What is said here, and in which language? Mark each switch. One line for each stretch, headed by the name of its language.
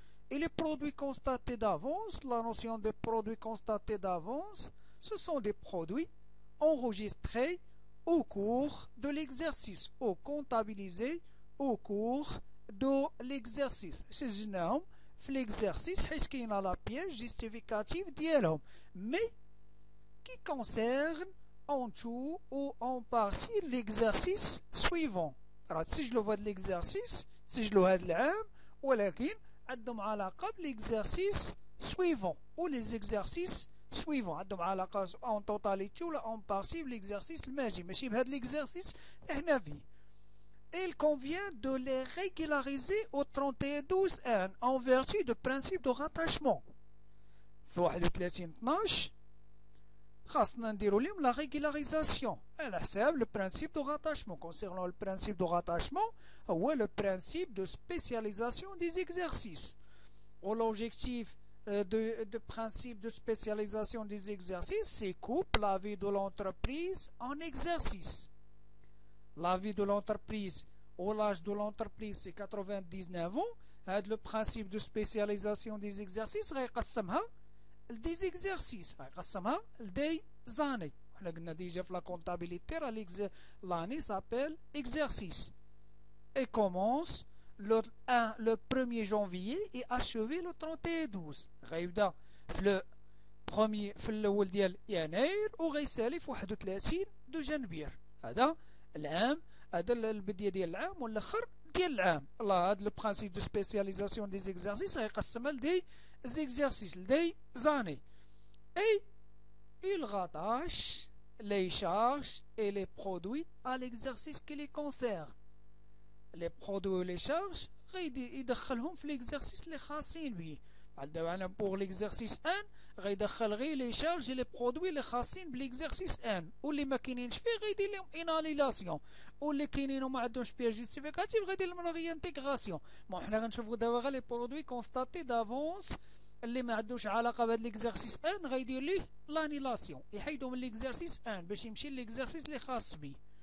French: Et les produits constatés d'avance, la notion de produits constatés d'avance, ce sont des produits enregistrés au cours de l'exercice ou comptabilisés au cours de l'exercice.
Arabic: شجناهم في
French: l'exercice
Arabic: حيث كاينه
French: la pièce justificative
Arabic: ديالهم
French: mais qui concerne en tout ou en partie l'exercice suivant.
Arabic: راه تسجلوا في هذا l'exercice تسجلوا هذا العام ولكن عندهم علاقة بال
French: exercice suivant ou les exercices suivants
Arabic: عندهم علاقة
French: en totalité
Arabic: ولا
French: en partie
Arabic: بالexercice الماجي ماشي بهذا l'exercice اللي حنا فيه.
French: Il convient de les régulariser au 31/12 en vertu du principe de rattachement.
Arabic: في 31/12 خاصنا نديروا لهم لا ريغولاريزاسيون على حساب لو برانسيب دو راتاشمون.
French: كونسيرنون لو برانسيب دو راتاشمون هو لو برانسيب دو سبيسياليزاسيون دي زيكزارسيس و لوبجيكتيف de principe de spécialisation des exercices, c'est coupe la vie de l'entreprise en exercice. La vie de l'entreprise ou l'âge de l'entreprise c'est 99 ans. Le principe de spécialisation des exercices غيقسمها des exercices قسمها des années.
Arabic: احنا قلنا ديجا في
French: لا كونتابيليتي l'année s'appelle exercice et commence le 1er janvier et achevé le 31/12.
Arabic: غيبدا في البروميي في الاول ديال يناير وغيسالي في 31 دو جانفير. هذا العام، هذا البدايه ديال العام والاخر ديال العام. الله هذا
French: لو برانسيب دو سبيسياليزاسيون دي زيكزارسيس غيقسمها لدي exercices, des années. Et il rattache les charges et les produits à l'exercice qui les concerne. Les produits et les charges
Arabic: يدخلهم في
French: l'exercice
Arabic: اللي خاصين به.
French: pour l'exercice 1
Arabic: غيدخل غير
French: les charges et les produits
Arabic: اللي خاصين بالexercice 1 واللي ما كاينينش فيه غيدير لهم اناليلاسيون واللي كاينين وما عندهمش بياج جيستيفيكاتيف غيدير لهم غير انتيغراسيون. حنا غنشوفوا دابا غير لي برودوي كونستاتي دافونس اللي ما عندوش علاقه بهذا l'exercice 1 غيدير ليه لانيلاسيون يحيدو من l'exercice 1 باش يمشي لl'exercice اللي خاص به.